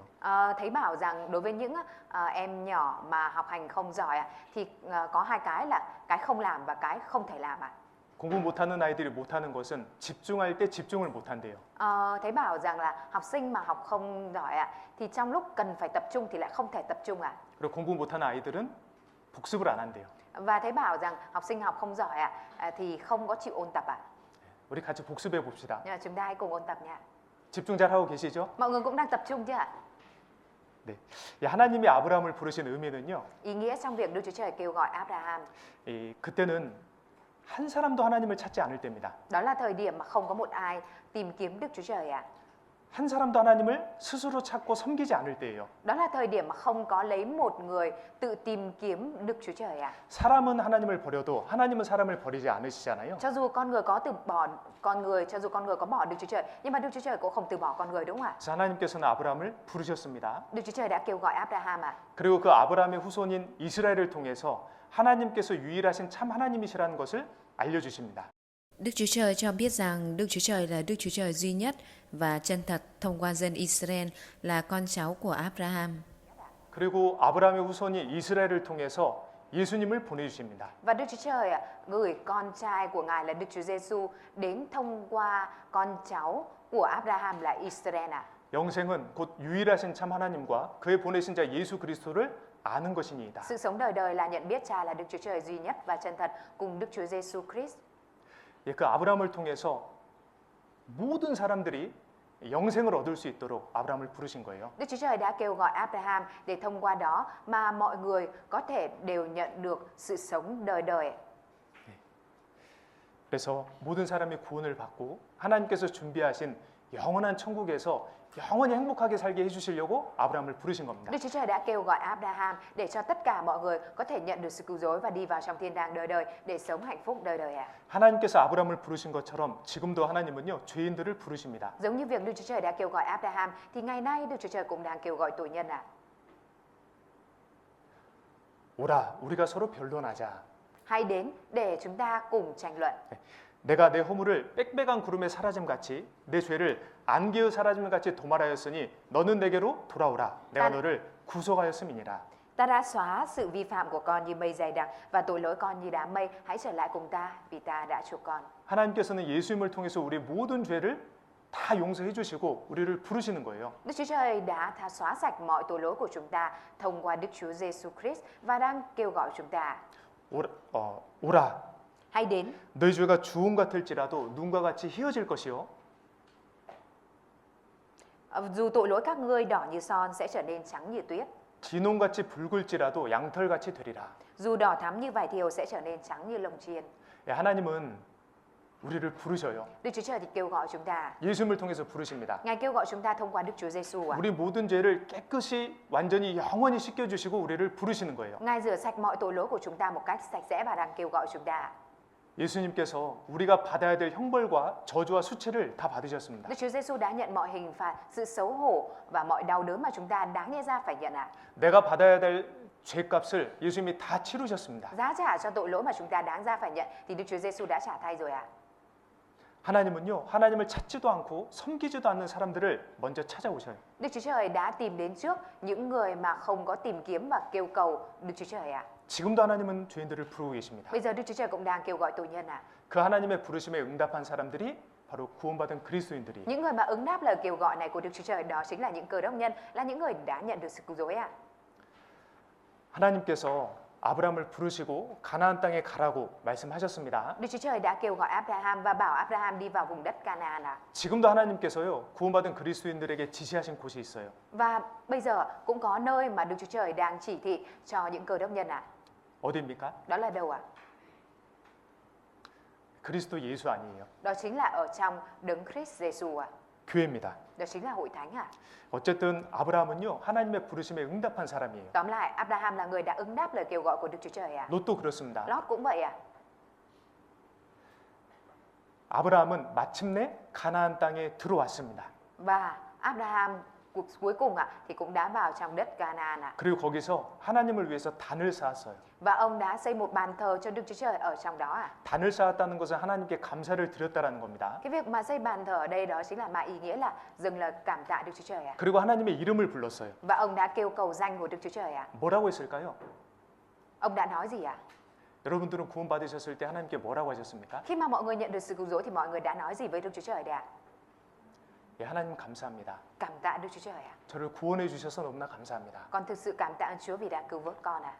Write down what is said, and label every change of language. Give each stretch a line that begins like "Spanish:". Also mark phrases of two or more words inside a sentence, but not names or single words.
Vietnamese: Thấy bảo rằng đối với những em nhỏ mà học hành không giỏi ạ, thì có hai cái là cái không làm và cái không thể làm ạ.
Korean: 공부 못하는 아이들이 못하는 것은 집중할 때 집중을 못한대요.
Vietnamese: Thấy bảo rằng là học sinh mà học không giỏi ạ, thì trong lúc cần phải tập trung thì lại không thể tập trung ạ.
Korean: 그리고 공부 못하는 아이들은 복습을 안 한대요.
Vietnamese: Và thấy bảo rằng học sinh học không giỏi ạ, thì không có chịu ôn tập ạ.
Korean: 우리 같이 복습해 봅시다.
Vietnamese: Nhưng mà chúng ta hãy cùng ôn tập nha.
Korean: 집중 잘 하고 계시죠?
Vietnamese: Mọi người cũng đang tập trung chứ ạ?
Korean: 네. 하나님이 아브라함을 부르신 의미는요.
Vietnamese: Ý nghĩa trong việc Đức Chúa Trời kêu gọi Abraham,
Korean: 그때는 한 사람도 하나님을 찾지 않을 때입니다.
Vietnamese: đó là thời điểm mà không có một ai tìm kiếm Đức Chúa Trời ạ.
Korean: 한 사람도 하나님을 스스로 찾고 섬기지 않을 때예요.
Vietnamese: Đó là thời điểm mà không có lấy một người tự tìm kiếm Đức Chúa Trời ạ.
Korean: 사람은 하나님을 버려도 하나님은 사람을 버리지 않으시잖아요.
Vietnamese: Cho dù con người có từ bỏ con người, cho dù con người có bỏ Đức Chúa Trời, nhưng mà Đức Chúa Trời cũng không từ bỏ con người, đúng không ạ?
Korean: 그래서 하나님께서는 아브라함을 부르셨습니다.
Vietnamese: Đức Chúa Trời đã kêu gọi Abraham ạ.
Korean: 그리고 그 아브라함의 후손인 이스라엘을 통해서 하나님께서 유일하신 참 하나님이시라는 것을 알려주십니다.
Vietnamese: Đức Chúa Trời cho biết rằng Đức Chúa Trời là Đức Chúa Trời duy nhất và chân thật thông qua dân Israel là con cháu của Abraham.
Korean: 그리고 아브라함의 후손이 이스라엘을 통해서 예수님을 보내주십니다.
Vietnamese: Và Đức Chúa Trời gửi con trai của Ngài là Đức Chúa Giêsu đến thông qua con cháu của Abraham là Israel ạ.
Korean: 영생은 곧 유일하신 참 하나님과 그의 보내신 자 예수 그리스도를 아는 것이니이다.
Vietnamese: Sự sống đời đời là nhận biết Cha là Đức Chúa Trời duy nhất và chân thật cùng Đức Chúa Giêsu Christ.
Korean: 그 아브라함을 통해서 모든 사람들이 영생을 얻을 수 있도록 아브라함을 부르신 거예요.
Vietnamese: Đức Chúa Trời đã kêu gọi Abraham để thông qua đó mà mọi người có thể đều nhận được sự sống đời đời.
Korean: 그래서 모든 사람이 구원을 받고 하나님께서 준비하신 영원한 천국에서 영원히 행복하게 살게 해주시려고 아브라함을 부르신 겁니다.
Vietnamese: Đức Chúa Trời đã kêu gọi Abraham để cho tất cả mọi người có thể nhận được sự cứu rỗi và đi vào trong thiên đàng đời đời để sống hạnh phúc đời đời ạ.
Korean: 하나님께서 아브라함을 부르신 것처럼 지금도 하나님은요 죄인들을 부르십니다.
Vietnamese: Giống như việc Đức Chúa Trời đã kêu gọi Abraham thì ngày nay Đức Chúa Trời cũng đang kêu gọi tội nhân ạ.
Korean: 오라, 우리가 서로 변론하자.
Vietnamese: Hãy đến để chúng ta cùng tranh luận.
Korean: 내가 내 허물을 빽빽한 구름에 사라짐 같이 내 죄를 안개의 사라짐 같이 도말하였으니 너는 내게로 돌아오라. 내가 너를 구속하였음이니라.
Vietnamese: Ta đã xóa sự vi phạm của con như mây dày đặc và tội lỗi con như đám mây. Hãy trở lại cùng ta vì ta đã chuộc con.
Korean: 하나님께서는 예수님을 통해서 우리 모든 죄를 다 용서해 주시고 우리를 부르시는 거예요.
Vietnamese: Đức Chúa Trời đã xóa sạch mọi tội lỗi của chúng ta thông qua Đức Chúa Giêsu Christ và đang kêu gọi chúng ta.
Korean: 오라.
Vietnamese: Hãy đến.
Korean: 너희 죄가 주홍 같을지라도 눈과 같이 희어질 것이요.
Vietnamese: Dù tội lỗi các ngươi đỏ như son sẽ trở nên trắng như tuyết.
Korean: 진홍같이 붉을지라도 양털같이 되리라.
Vietnamese: Dù đỏ thắm như vải thiều sẽ trở nên trắng như lông chiên.
Korean: 하나님은 우리를 부르셔요.
Vietnamese: Đức Chúa Trời thì kêu gọi chúng ta.
Korean: 예수님을 통해서 부르십니다.
Vietnamese: Ngài kêu gọi chúng ta thông qua Đức Chúa Giêsu ạ.
Korean: 우리 모든 죄를 깨끗이 완전히 영원히 씻겨 주시고 우리를 부르시는 거예요.
Vietnamese: Ngài rửa sạch mọi tội lỗi của chúng ta một cách sạch sẽ và đang kêu gọi chúng ta.
Korean: 예수님께서 우리가 받아야 될 형벌과 저주와 수치를 다 받으셨습니다.
Vietnamese: Đức Chúa Giêsu đã nhận mọi hình phạt, sự xấu hổ và mọi đau đớn mà chúng ta đáng lẽ ra phải nhận ạ.
Korean: 내가 받아야 될 죄값을 예수님이 다 치르셨습니다.
Vietnamese: Giá trả cho tội lỗi mà chúng ta đáng ra phải nhận thì Đức Chúa Giêsu đã trả thay rồi ạ.
Korean: 하나님은요, 하나님을 찾지도 않고 섬기지도 않는 사람들을 먼저 찾아오셔요.
Vietnamese: Đức Chúa Trời đã tìm đến trước những người mà không có tìm kiếm và kêu cầu Đức Chúa Trời ạ.
Korean: 지금도 하나님은 죄인들을 부르고 계십니다.
Vietnamese: Bây giờ Đức Chúa Trời cũng đang kêu gọi tội nhân ạ.
Korean: 그 하나님의 부르심에 응답한 사람들이 바로 구원받은 그리스도인들이.
Vietnamese: Những người mà ứng đáp lời kêu gọi này của Đức Chúa Trời đó chính là những cơ đốc nhân, là những người đã nhận được sự cứu rỗi ạ.
Korean: 하나님께서 아브라함을 부르시고 가나안 땅에 가라고 말씀하셨습니다.
Vietnamese: Đức Chúa Trời đã kêu gọi Abraham và bảo Abraham đi vào vùng đất Canaan ạ.
Korean: 지금도 하나님께서요, 구원받은 그리스도인들에게 지시하신 곳이 있어요.
Vietnamese: Và bây giờ cũng có nơi mà Đức Chúa Trời đang chỉ thị cho những cơ đốc nhân ạ.
Korean: 어디입니까?
Vietnamese: Đó là đâu ạ?
Korean: 그리스도 예수 아니에요.
Vietnamese: Đó chính là ở trong đấng Christ Giêsu ạ.
Korean: 교회입니다.
Vietnamese: Đó chính là hội thánh ạ.
Korean: 어쨌든 아브라함은요, 하나님의 부르심에 응답한 사람이에요.
Vietnamese: Tóm lại, Abraham là người đã ứng đáp lời kêu gọi của Đức Chúa Trời ạ.
Korean: 롯도 그렇습니다.
Vietnamese: Lót cũng vậy ạ.
Korean: 아브라함은 마침내 가나안 땅에 들어왔습니다.
Vietnamese: Và Abraham cuối cùng thì cũng đã vào trong đất Canaan ạ.
Korean: 그리고 거기서 하나님을 위해서 단을 쌓았어요.
Vietnamese: Và ông đã xây một bàn thờ cho Đức Chúa Trời ở trong đó ạ.
Korean: 단을 쌓았다는 것은 하나님께 감사를 드렸다라는 겁니다.
Vietnamese: Cái việc mà xây bàn thờ ở đây đó chính là ý nghĩa là dừng lời cảm tạ Đức Chúa Trời ạ.
Korean: 그리고 하나님의 이름을 불렀어요.
Vietnamese: Và ông đã kêu cầu danh của Đức Chúa Trời ạ.
Korean: 뭐라고 했을까요?
Vietnamese: Ông đã nói gì ạ?
Korean: 여러분들은 구원 받으셨을 때 하나님께 뭐라고 하셨습니까?
Vietnamese: Khi mà mọi người nhận được sự cứu rỗi thì mọi người đã nói gì với Đức Chúa Trời đấy ạ?
Korean: 예, 하나님 감사합니다.
Vietnamese: Cảm tạ Đức Chúa Trời ạ.
Korean: 저를 구원해 주셔서 너무나 감사합니다.
Vietnamese: Con thực sự cảm tạ ơn Chúa vì đã cứu vớt con ạ.